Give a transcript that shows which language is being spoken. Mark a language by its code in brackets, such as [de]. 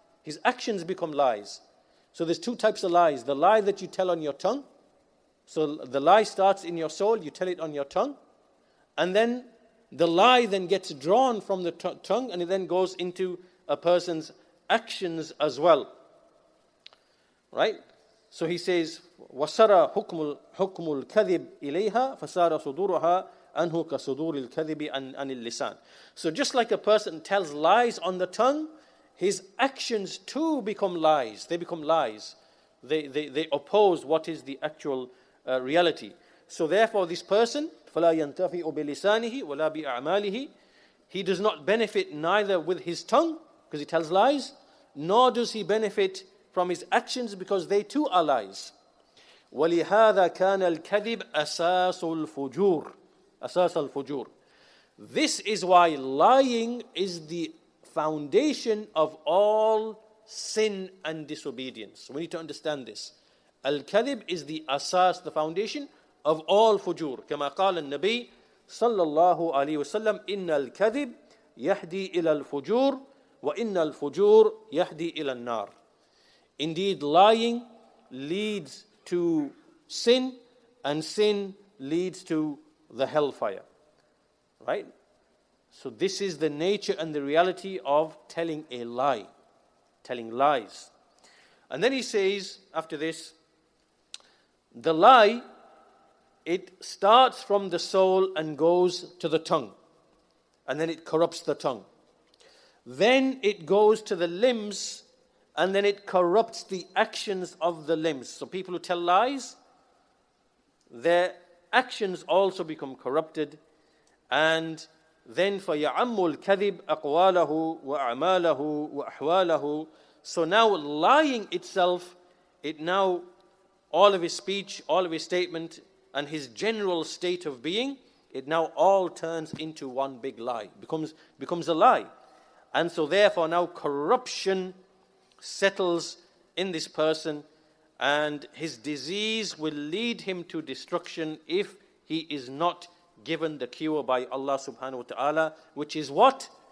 [en] His actions become lies. So there's two types of lies. The lie that you tell on your tongue. So the lie starts in your soul, you tell it on your tongue. And then the lie then gets drawn from the tongue and it then goes into a person's actions as well. Right? So he says, [ar] وَسَرَى حُكْمُ الْكَذِبِ إِلَيْهَا فَسَارَ صُدُورُهَا أَنْهُ كَصُدُورِ الْكَذِبِ عَنِ اللِّسَانِ. [en] So just like a person tells lies on the tongue, his actions too become lies. They become lies. They oppose what is the actual reality. So therefore this person, [ar] فَلَا يَنْتَفِئُ بِلِسَانِهِ وَلَا بِأَعْمَالِهِ, [en] he does not benefit neither with his tongue, because he tells lies, nor does he benefit from his actions, because they too are lies. [ar] وَلِهَذَا كَانَ الْكَذِبْ أَسَاسُ الْفُجُورِ أَسَاسَ الْفُجُورِ. [en] This is why lying is the foundation of all sin and disobedience. We need to understand this. Al-Kadhib is the asas, the foundation of all fujur. [ar] كما قال النبي صلى الله عليه وسلم إن الكذب يهدي إلى الفجور وإن الفجور يهدي إلى النار. [en] Indeed, lying leads to sin, and sin leads to the hellfire. Right? So this is the nature and the reality of telling a lie, telling lies. And then he says, after this, the lie, it starts from the soul and goes to the tongue. And then it corrupts the tongue. Then it goes to the limbs, and then it corrupts the actions of the limbs. So people who tell lies, their actions also become corrupted. And then [ar] فَيَعَمُّ الْكَذِبْ أَقْوَالَهُ وَأَعْمَالَهُ وَأَحْوَالَهُ. [en] So now lying itself, it now, all of his speech, all of his statement, and his general state of being, it now all turns into one big lie, becomes a lie. And so therefore now corruption settles in this person, and his disease will lead him to destruction if he is not given the cure by Allah subhanahu wa ta'ala, which is what?